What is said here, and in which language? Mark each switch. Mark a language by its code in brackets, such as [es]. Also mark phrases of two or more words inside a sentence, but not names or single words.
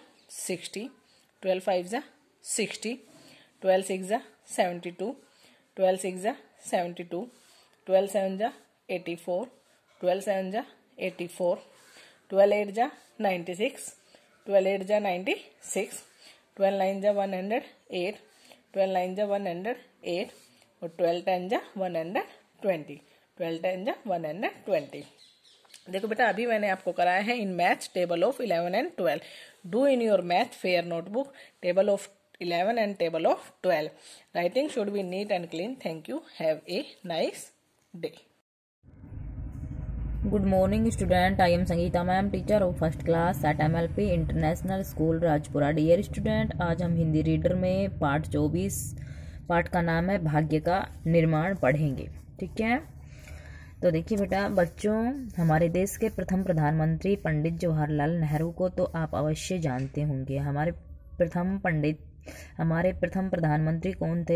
[hi] 60, 12 5 ja 60, 12 6 ja 72, 12 6 ja 72, 12 7 ja 84, 12 7 ja 84, 12 8 ja 96, 12 8 ja 96, 12 9 ja 108, 12 9 ja 108 और 12 10 ja 120, 12 10 ja 120. देखो बेटा, अभी मैंने आपको कराया है इन [en] maths table of 11 and 12. do in your math fair notebook table of 11 and table of 12. Writing should be neat and clean. Thank you. Have a nice day. Good morning student. I am Sangeeta ma'am, teacher of first class at MLP International School राजपुरा. Dear student, [hi] आज हम हिंदी रीडर में पाठ 24 पाठ का नाम है भाग्य का निर्माण पढ़ेंगे. ठीक है, तो देखिए बेटा बच्चों, हमारे देश के प्रथम प्रधानमंत्री पंडित जवाहरलाल नेहरू को तो आप अवश्य जानते होंगे. हमारे प्रथम प्रधानमंत्री कौन थे?